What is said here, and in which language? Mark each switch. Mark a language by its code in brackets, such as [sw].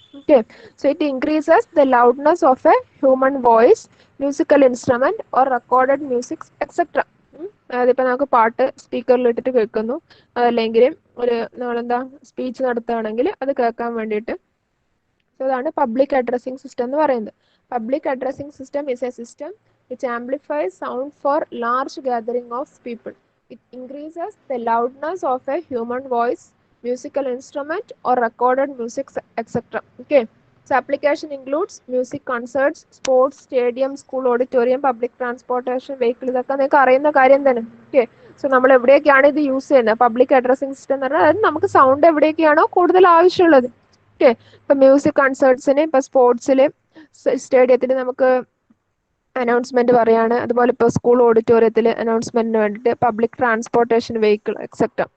[en] Okay, so it increases the loudness of a human voice, musical instrument or recorded music etcetera. [ml] അതായത് ഇപ്പം നമുക്ക് പാട്ട് സ്പീക്കറിൽ ഇട്ടിട്ട് കേൾക്കുന്നു, അതല്ലെങ്കിൽ ഒരു നമ്മളെന്താ സ്പീച്ച് നടത്തുകയാണെങ്കിൽ അത് കേൾക്കാൻ വേണ്ടിയിട്ട്. സോ അതാണ് പബ്ലിക് അഡ്രസ്സിംഗ് സിസ്റ്റം എന്ന് പറയുന്നത്. [en] Public addressing system is a system which amplifies sound for large gathering of people. It increases the loudness of a human voice, musical instrument or recorded music, etc. Okay, so application includes music concerts, sports, stadium, school auditorium, public transportation vehicle. [ml] ഇതൊക്കെ നിങ്ങൾക്ക് അറിയുന്ന കാര്യം തന്നെ. Okay, so നമ്മൾ എവിടെയൊക്കെയാണ് ഇത് use ചെയ്യുന്നത്? Public addressing system എന്ന് പറഞ്ഞാൽ അതായത് നമുക്ക് സൗണ്ട് എവിടെയൊക്കെയാണോ കൂടുതൽ ആവശ്യമുള്ളത്. ഓക്കെ, ഇപ്പം മ്യൂസിക് കൺസേർട്സിന്, ഇപ്പം സ്പോർട്സിൽ, സ്റ്റേഡിയത്തിൽ നമുക്ക് അനൗൺസ്മെന്റ് പറയാണ്, അതുപോലെ ഇപ്പോൾ സ്കൂൾ ഓഡിറ്റോറിയത്തിൽ അനൗൺസ്മെന്റിന് വേണ്ടിയിട്ട്, പബ്ലിക് ട്രാൻസ്പോർട്ടേഷൻ വെഹിക്കിൾ എക്സെട്ര.